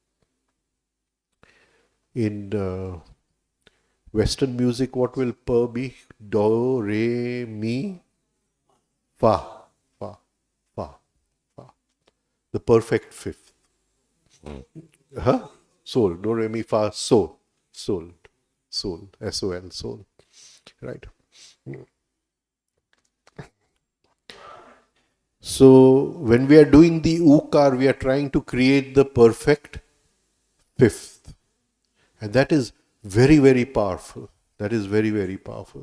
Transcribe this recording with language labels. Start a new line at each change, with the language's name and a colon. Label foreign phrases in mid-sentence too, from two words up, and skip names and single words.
English: In Western music, what will pa be? Do, re, mi, fa, fa, fa, fa. The perfect fifth. Soul. Do, re, mi, fa, sol. Soul. Soul. S-O-L. Soul. Right. So, when we are doing the ukar, we are trying to create the perfect fifth. And that is very, very powerful. That is very, very powerful.